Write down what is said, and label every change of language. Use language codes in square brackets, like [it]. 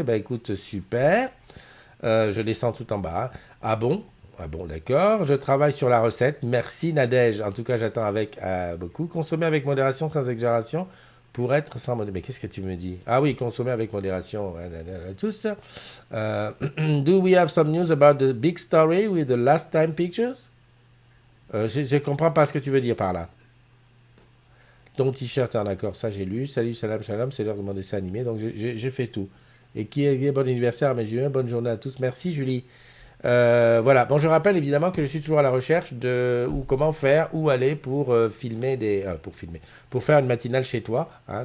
[fr] Ben écoute, super. Je descends tout en bas. Ah bon? Ah bon, d'accord. Je travaille sur la recette. Merci Nadège. En tout cas, j'attends avec beaucoup. Consommer avec modération, sans exagération. Pour être sans modération. Mais qu'est-ce que tu me dis? Ah oui, consommer avec modération. Tous. [en] Do we have some news about the big story with the last time pictures? [fr] Je comprends pas ce que tu veux dire par là. Ton t-shirt en accord, ça j'ai lu. Salut, salam, salam, c'est l'heure de mon dessin animé. Donc j'ai fait tout. Et qui est bon anniversaire à mes Julien. Bonne journée à tous. Merci Julie. Voilà. Bon, je rappelle évidemment que je suis toujours à la recherche de comment faire, où aller pour filmer pour faire une matinale chez toi. Hein.